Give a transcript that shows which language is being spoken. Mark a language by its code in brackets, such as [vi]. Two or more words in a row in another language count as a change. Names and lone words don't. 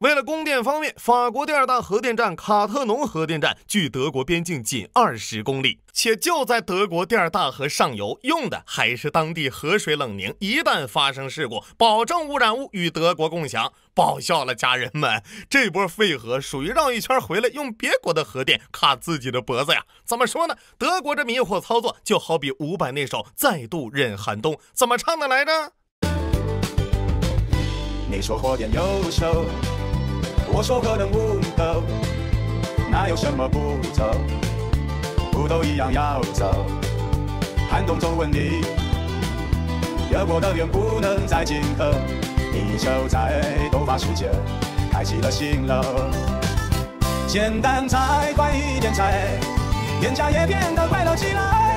[zh] 為了供電方面，法國第2大核電站卡特農核電站距德國邊境僅20公里，且就在德國第2大河上游，用的還是當地河水冷凝，一旦發生事故，保證污染物與德國共享。爆笑了，家人們，這波废核屬於繞一圈回來用別國的核電卡自己的脖子呀。怎麼說呢？德國這迷惑操作就好比伍佰那首再度忍寒冬，怎麼唱的來着？你說火電優秀，我說核能無毒，哪有什麼不走？不都一樣要走？寒冬中問你，德國的源不能再進口，地球在鬥法世界開啟了新樓。簡單菜，快一點菜，店家也變得快樂起來。